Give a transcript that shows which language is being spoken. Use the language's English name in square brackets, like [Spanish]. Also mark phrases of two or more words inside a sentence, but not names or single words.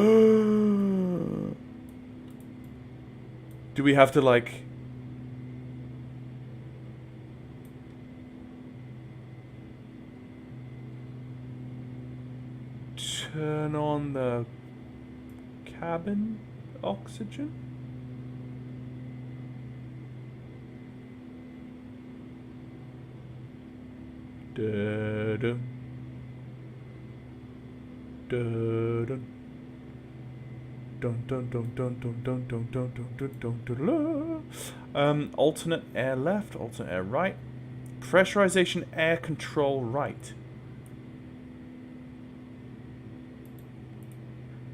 [English] Do we have to, like... turn on the cabin oxygen? Da-dum. Da-dum. Alternate air left, alternate air right. Pressurization air control right.